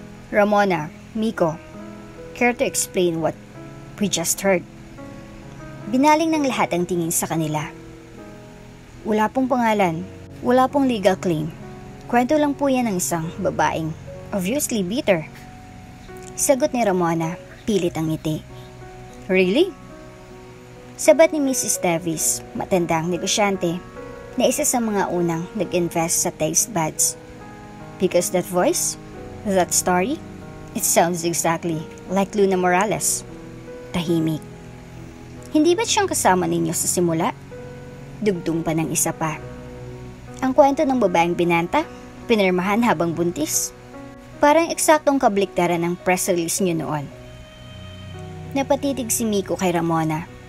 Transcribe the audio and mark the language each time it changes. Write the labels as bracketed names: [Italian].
[English] Ramona, Miko, care to explain what we just heard? [Filipino] Binaling ng lahat ang tingin sa kanila. Wala pong pangalan, wala pong legal claim. Kwento lang po yan ng isang babaeng [English] obviously bitter. [Filipino] Sagot ni Ramona, pilit ang ngiti. Really? Sabat ni Mrs. Davis, matandang negosyante, na isa sa mga unang nag-invest sa taste buds. [English] Because that voice, that story, it sounds exactly like Luna Morales. [Filipino] Tahimik. Hindi ba't siyang kasama ninyo sa simula? Dugtong pa ng isa pa. Ang kwento ng babaeng binanta, pinirmahan habang buntis. Parang eksaktong kabaliktaran ng press release niyo noon. Napatitig si Miko kay Ramona.